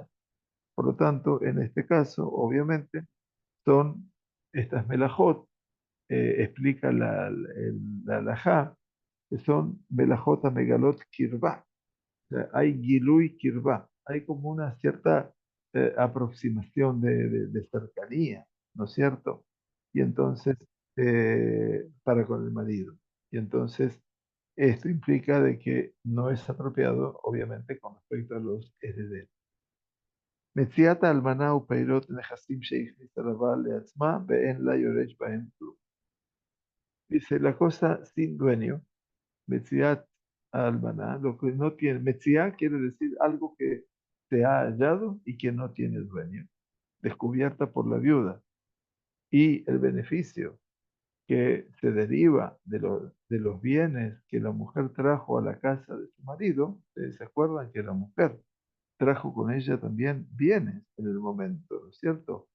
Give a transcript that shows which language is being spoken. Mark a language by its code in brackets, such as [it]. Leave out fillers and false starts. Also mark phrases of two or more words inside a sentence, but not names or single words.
[es] Por lo tanto, en este caso, obviamente, son estas melajot, explica la alajá, que son [he] מלאכות המגלות קרבה, [es] sea, hay [he] גילוי קרבה, [es] hay como una cierta aproximación de cercanía, ¿no es cierto? Y entonces, para con el marido. Y entonces, Esto implica de que no es apropiado, obviamente, con respecto a los herederos. [he] מציאת האלמנה ופירות נכסים שהכניסה לבעל לעצמה ואין לה יורש בהם כלום. [es] Dice, la cosa sin dueño, [he] מציאת אלמנה, [es] lo que no tiene, Metziá quiere decir algo que se ha hallado y que no tiene dueño, descubierta por la viuda. Y el beneficio que se deriva de los bienes que la mujer trajo a la casa de su marido, ustedes se acuerdan que la mujer trajo con ella también bienes en el momento, ¿no es cierto?